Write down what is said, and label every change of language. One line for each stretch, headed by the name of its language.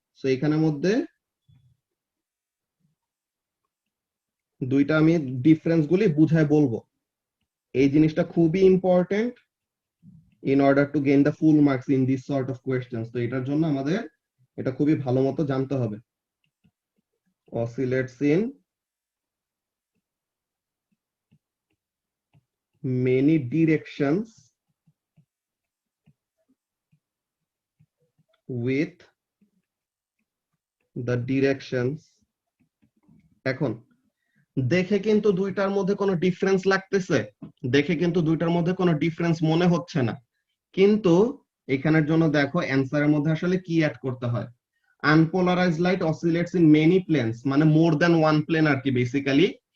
Bangla: So এখানের মধ্যে দুইটা আমি ডিফারেন্স গুলি বুঝায় বলবো। এই জিনিসটা খুবই important
English: In order to gain the full marks in this sort of questions.
Bangla: তো এটার জন্য আমাদের এটা খুবই ভালো মতো জানতে হবে।
English: oscillates in many directions with the directions।
Bangla: এখন দেখে কিন্তু দুইটার মধ্যে কোনো ডিফারেন্স লাগতেছে, দেখে কিন্তু দুইটার মধ্যে কোনো ডিফারেন্স মনে হচ্ছে না, কিন্তু এখানের জন্য দেখো অ্যান্সারের মধ্যে আসলে কি অ্যাড করতে হয়।
English: unpolarized light oscillates in many planes
Bangla: মানে
English: More than one plane আর কি basically.